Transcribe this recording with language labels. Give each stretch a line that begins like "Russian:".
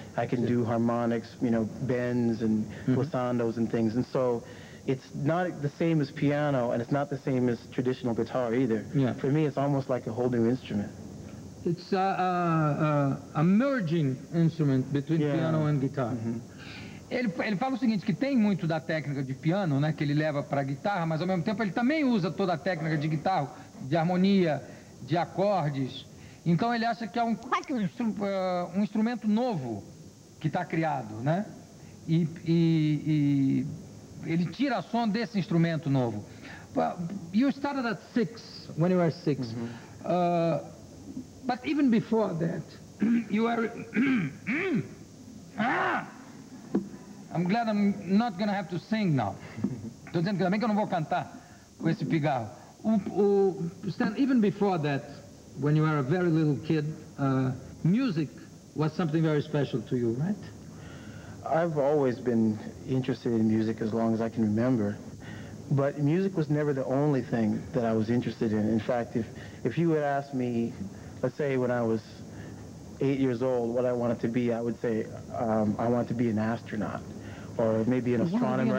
English: I can do harmonics, you know, bends and glissandos and things. And so it's not the same as piano, and it's not the same as traditional guitar either. Yeah. For me, it's almost like a whole new instrument. It's a merging instrument between piano and guitar.
Portuguese: Ele fala o seguinte, que tem muito da técnica de piano, né, que ele leva para a guitarra, mas ao mesmo tempo ele também usa toda a técnica de guitarra, de harmonia, de acordes. Então ele acha que é um instrumento novo que está criado, né? E ele tira som desse instrumento novo.
English: You started at 6, when you were 6. But even before that, you were... I'm glad I'm not going to have to sing now.
Portuguese: Estou dizendo que também que eu não vou cantar com esse pigarro.
English: Stan, even before that, when you were a very little kid, music was something very special to you, right? I've always been interested in music as long as I can remember. But music was never the only thing that I was interested in. In fact, if you had asked me, let's say when I was 8 years old, what I wanted to be, I would say I wanted to be an astronaut or maybe an astronomer.